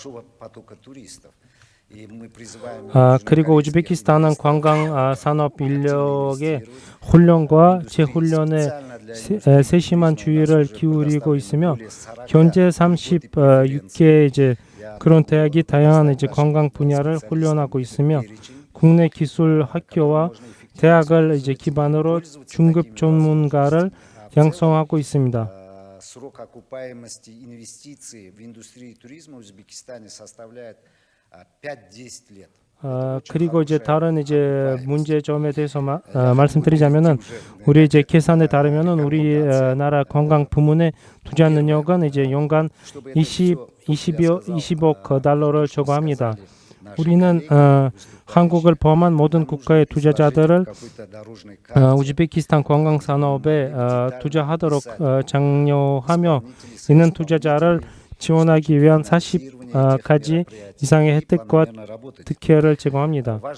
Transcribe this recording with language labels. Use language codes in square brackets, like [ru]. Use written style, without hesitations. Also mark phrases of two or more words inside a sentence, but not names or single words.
[ko] 그리고 우즈베키스탄은 관광 산업 인력의 훈련과 재훈련에 세심한 주의를 기울이고 있으며 현재 36개 이제 그런 대학이 다양한 이제 관광 분야를 훈련하고 있으며 국내 기술 학교와 대학을 이제 기반으로 중급 전문가를 양성하고 있습니다. [ru] Срок окупаемости инвестиций в индустрию туризма в Узбекистане составляет 5-10 лет. [ko] 그리고 이제 다른 이제 문제점에 대해서 말씀드리자면은 우리 이제 계산에 따르면은 우리나라 관광 부문의 투자 능력은 이제 연간 20억 달러를 초과합니다. 우리는 한국을 포함한 모든 국가의 투자자들을 우즈베키스탄 관광 산업에 투자하도록 장려하며 이는 투자자를 지원하기 위한 40가지 이상의 혜택과 특혜를 제공합니다.